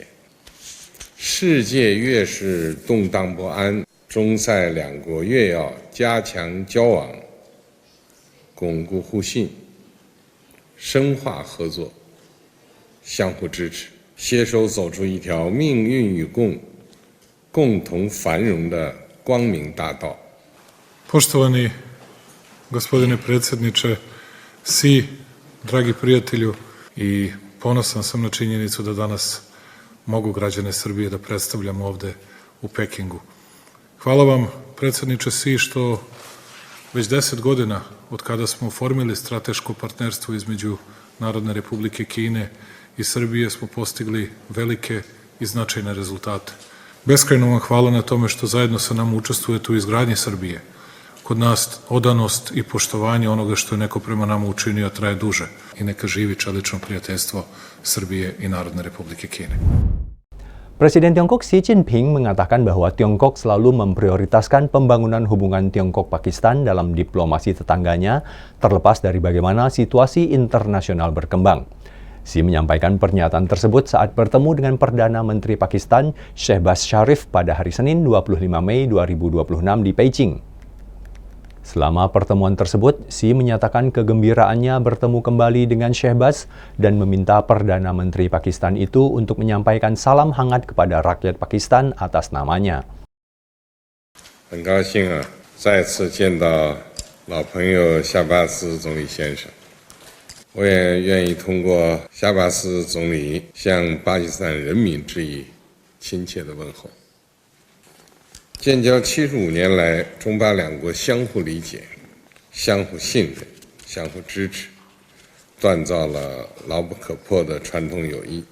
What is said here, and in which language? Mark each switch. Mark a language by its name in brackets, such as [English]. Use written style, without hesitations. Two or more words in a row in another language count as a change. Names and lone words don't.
[Chinese] 世界越是动荡不安，中塞两国越要加强交往，巩固互信，深化合作，相互支持，携手走出一条命运与共同繁荣的光明大道。 [Serbian] Poštovani gospodine predsjedniče, Xi, dragi prijatelju, i ponosan sam na činjenicu da danas mogu građane Srbije da predstavljam ovde u Pekingu. Hvala vam, predsjedniče Xi, što već 10 godina od kada smo oformili strateško partnerstvo između Narodne Republike Kine i Srbije smo postigli velike i značajne rezultate. Beskrajno vam hvala na tome što zajedno sa nama učestvujete u izgradnji Srbije. Kod nas odanost i poštovanje onoga što je neko prema nama učinio traje duže i neka živi čelično prijateljstvo Srbije i Narodne Republike Kine. [Indonesian] Presiden Tiongkok Xi Jinping mengatakan bahwa Tiongkok selalu memprioritaskan pembangunan hubungan Tiongkok-Pakistan dalam diplomasi tetangganya, terlepas dari bagaimana situasi internasional berkembang. Xi menyampaikan pernyataan tersebut saat bertemu dengan Perdana Menteri Pakistan Shehbaz Sharif pada hari Senin 25 Mei 2026 di Beijing. Selama pertemuan tersebut, Xi menyatakan kegembiraannya bertemu kembali dengan Shehbaz dan meminta Perdana Menteri Pakistan itu untuk menyampaikan salam hangat kepada rakyat Pakistan atas namanya. [Chinese] 很高兴再次见到老朋友夏巴斯总理先生。我也愿意通过夏巴斯总理向巴基斯坦人民致以亲切的问候。建交75年来，中巴两国相互理解、相互信任、相互支持，锻造了牢不可破的传统友谊。